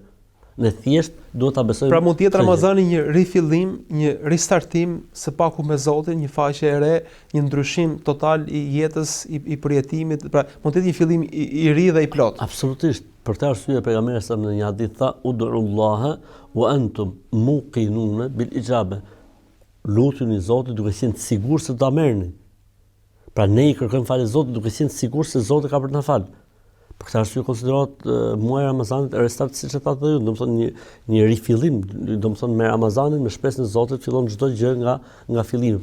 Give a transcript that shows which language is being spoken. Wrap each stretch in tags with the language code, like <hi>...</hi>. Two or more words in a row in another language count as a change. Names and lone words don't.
<sq>Ne thjesht duhet ta besojmë. Pra mund të jetë Ramazani një rifillim, një ristartim së paku me Zotin, një faqe e re, një ndryshim total i jetës, i përjetimit, pra mund të jetë një fillim i ri dhe i plot. Absolutisht. Për të arsye pejgamberi sa në një hadith tha:</sq> <ar>"ادعوا الله وأنتم موقنون بالإجابة."</ar> <sq>Lutuni Zotin duke qenë të sigurt se ta merrni. Pra ne I kërkojmë falje Zotit duke qenë sigurt se Zoti ka për të na falë. Për këtë arsye konsiderohet muaji I Ramazanit restart siç e thatë ju, domethënë një rifillim, domethënë me Ramazanin, me shpresën e Zotit fillon çdo gjë nga fillimi.</sq>